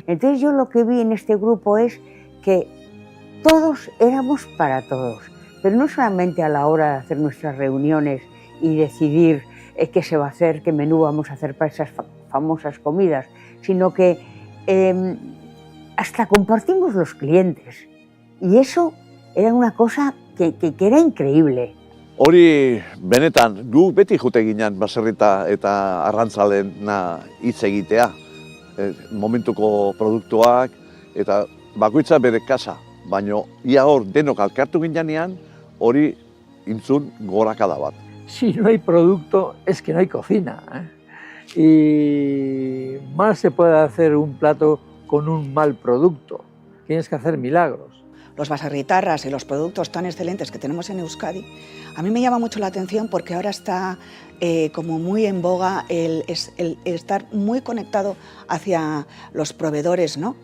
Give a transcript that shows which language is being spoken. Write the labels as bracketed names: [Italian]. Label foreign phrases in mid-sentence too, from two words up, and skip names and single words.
[Spanish] Entonces yo lo que vi en este grupo es que todos éramos para todos, pero no solamente a la hora de hacer nuestras reuniones y decidir qué se va a hacer, qué menú vamos a hacer para esas famosas comidas, sino que hasta compartimos los clientes, y eso era una cosa que era increíble. [Basque] Hori benetan, gu beti jute ginen baserrita eta arrantzalena hitz egitea. Momentuko produktuak eta bakoitza bere kasa, baina ia hor denok alkartu ginean, hori intzun gorakada bat. [Spanish] Si no hay producto, es que no hay cocina, ¿eh? Y mal se puede hacer un plato con un mal producto. Tienes que hacer milagros. Los baserritarras y los productos tan excelentes que tenemos en Euskadi, a mí me llama mucho la atención porque ahora está como muy en boga el estar muy conectado hacia los proveedores, ¿no?